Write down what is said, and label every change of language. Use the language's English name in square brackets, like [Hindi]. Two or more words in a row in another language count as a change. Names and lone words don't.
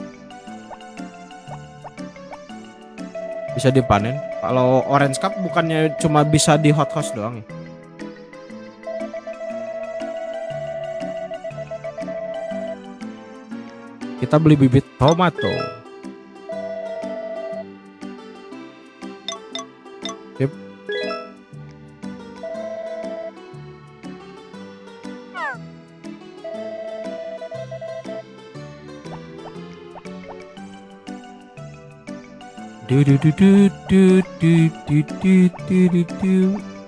[Indonesian] Emang ya? Bisa dipanen. Kalau Orange Cup bukannya cuma bisa di hot house doang ya? Kita beli bibit tomato. Yep. Du du du du du du du du du du.